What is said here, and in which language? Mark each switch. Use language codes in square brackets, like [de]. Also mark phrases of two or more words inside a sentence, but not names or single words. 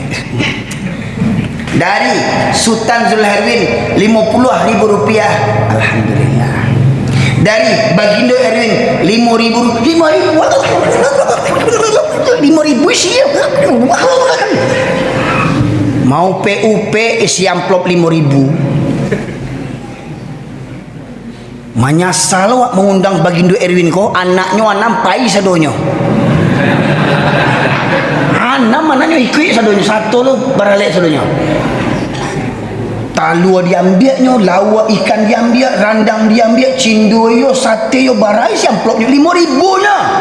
[id] Dari Sultan Zulherwin 50.000 rupiah. Alhamdulillah. Dari Bagindo Erwin 5.000. 5.000 sih. Mau PUP isi amplop 5.000. [min] Menyesal wak mengundang Bagindo Erwin ko, anaknya anam pai sadonyo. Anam anaknya ikut sadonyo, satu lo Baralek sadonyo. Talua diambilnya, lawa ikan diambil, randang diambil, cindo yo, sate yo, barai si amplopnya 5.000 nya.